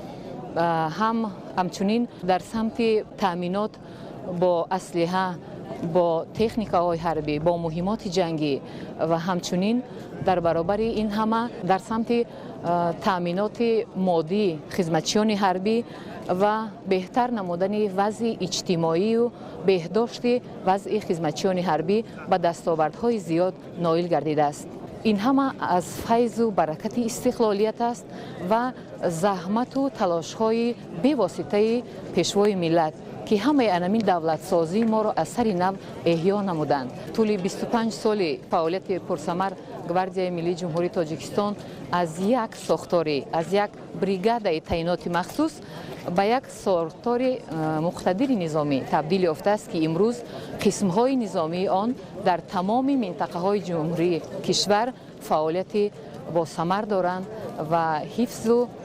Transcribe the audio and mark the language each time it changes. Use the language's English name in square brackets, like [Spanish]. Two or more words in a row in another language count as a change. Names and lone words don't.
[Tajik] ҳамчунин дар самти таъминот бо аслиҳа, бо техникаҳои ҳарбӣ, бо муҳимоти ҷангӣ ва ҳамчунин дар баробари ин ҳама дар самти таъминоти моддии хизматчиёни ҳарбӣ ва беҳтар намудани вазъи иҷтимоию беҳдошти вазъи хизматчиёни ҳарбӣ ба дастовардҳои зиёд ноил гардидааст. [Persian] این همه از فیض و برکت استقلالیت است و زحمت و تلاش های بی‌واسطه پیشوای ملت که همه انمین دولت سازی ما را از سر نو احیا نمودند. طول 25 سال فعالیت پرثمر گواردیای ملی جمهوری تاجیکستان از یک ساختاری، از یک بریگاد تعینات مخصوص به یک ساختار مقتدر نظامی تبدیل یافته است که امروز قسم‌های نظامی آن در تمام منطقه‌های جمهوری کشور فعالیت با ثمر دارند و حفظ و